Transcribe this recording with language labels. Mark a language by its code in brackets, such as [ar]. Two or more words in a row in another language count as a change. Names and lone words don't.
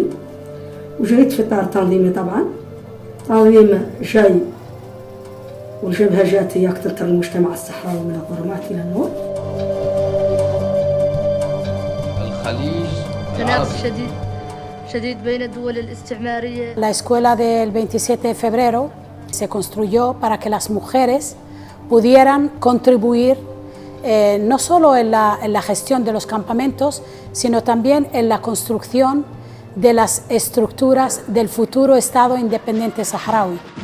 [mey] وجيت في إطار تنظيمي طبعا، تنظيم جاي والجبهة جات إياك تنتر المجتمع الصحراوي من الظلمات إلى النور. [ar] الخليج تنافس شديد بين الدول الاستعمارية. [es] La escuela del 27 de febrero se construyó para que las mujeres pudieran contribuir no solo en la gestión de los campamentos, sino también en la construcción de las estructuras del futuro Estado independiente saharaui.